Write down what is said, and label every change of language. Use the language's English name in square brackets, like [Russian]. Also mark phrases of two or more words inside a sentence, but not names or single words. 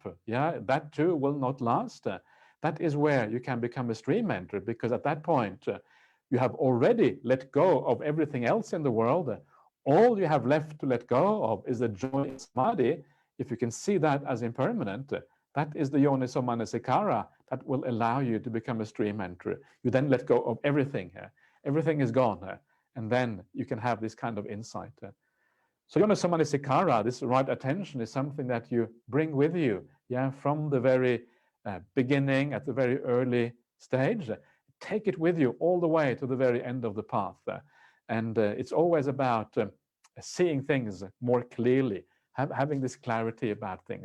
[English] Yeah, that too will not last. That is where you can become a stream enterer, because at that point, you have already let go of everything else in the world. All you have left to let go of is the joy in samadhi. If you can see that as impermanent, that is the [Pali] yoniso manasikara [English] that will allow you to become a stream enterer. You then let go of everything. Everything is gone. And then you can have this kind of insight. So [Pali] yoniso manasikara, [English] this right attention, is something that you bring with you, yeah, from the very beginning, at the very early stage. Take it with you all the way to the very end of the path. And it's always about seeing things more clearly, having this clarity about things.